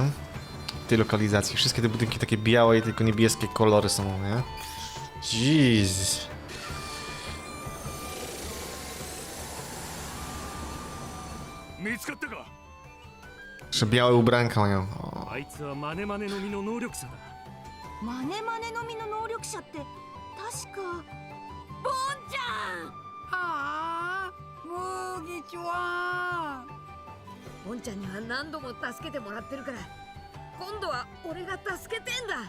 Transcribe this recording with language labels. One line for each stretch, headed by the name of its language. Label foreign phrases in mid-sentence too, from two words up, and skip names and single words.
Polish: W tej lokalizacji. Wszystkie te budynki takie białe i tylko niebieskie kolory są, nie? Jeez. Jeszcze białe ubranka mają. O.
Japanese: あいつはマネマネの実の能力者だ。マネマネの実の能力者って確かボンちゃん。はあ、もうぎちは。ボンちゃんには何度も助けてもらってるから今度は俺が助けてんだ。